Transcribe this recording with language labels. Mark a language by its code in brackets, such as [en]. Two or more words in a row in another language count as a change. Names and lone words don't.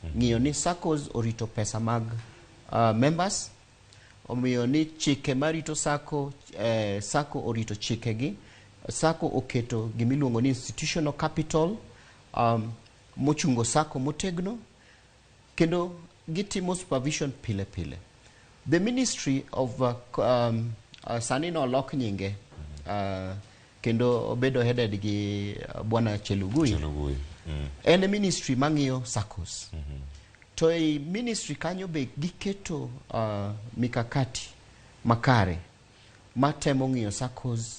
[luo] Ng'iyo ni saccos orito pesa mag members. Omiyo ni chike marito sacco, sacco orito chike gi. Sacco oketo gimiluongo ni [en] institutional capital [luo] mochungo sacco motegno. Kendo gitimo supervision pile pile. [en] The Ministry of [luo] sani no lok nyinge kendo obedo headed gi Bwana Chelugui. En ministry mang'iyo saccos. To e ministry kanyo be giketo mikakati makare matemo ng'iyo saccos.